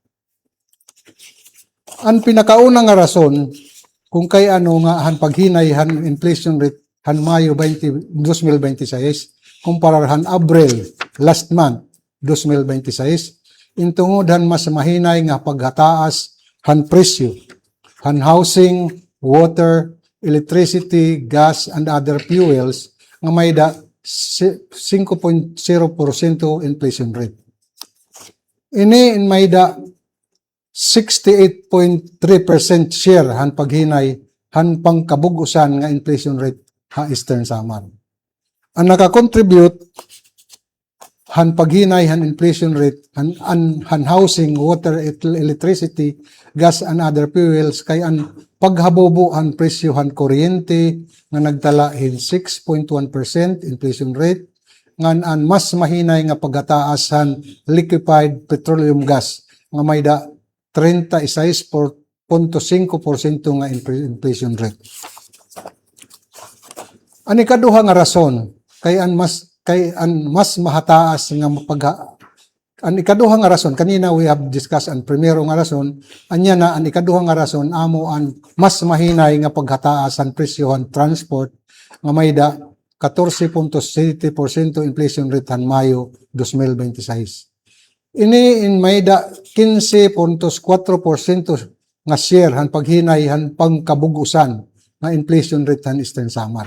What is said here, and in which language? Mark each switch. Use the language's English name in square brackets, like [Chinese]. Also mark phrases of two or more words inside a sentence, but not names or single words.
[Waray] Ang pinakauna nga rason kung kay nga han paghinay han [English] inflation rate [Waray] han Mayo 2026 kumpara han Abril [English] last month [Waray] 2026 intungod han mas mahinay nga paghataas han presyo han [English] housing, water, electricity, gas and other fuels [Waray] nga may da 5.0% [English] inflation rate. [Waray] Ini in may da 68.3% share han paghinay han pangkabugusan nga [English] inflation rate [Waray] ha Eastern Samar. Ang nakakontribute han paghinay han [English] inflation rate [Waray] han [English] housing, water, electricity, gas and other fuels [Waray] kay an paghabobo han presyo han kuryente nga nagtala hin 6.1% [English] inflation rate [Waray] ngan an mas mahinay nga paghataas han [English] liquefied petroleum gas [Waray] nga may da 36.5% nga [English] inflation rate. [Waray] Ani kaduha nga rason kay an mas mahataas nga ang ikaduha nga rason kanina [English] we have discussed [Waray] ang primero nga rason anya na ang ikaduha nga rason amo ang mas mahinay nga paghataas ang presyohan transport nga may da 14.7% [English] inflation rate [Waray] han Mayo 2026. Ini in may da 15.4% nga share han paghinay han pangkabug-usan nga [English] inflation rate [Waray] han Eastern Samar.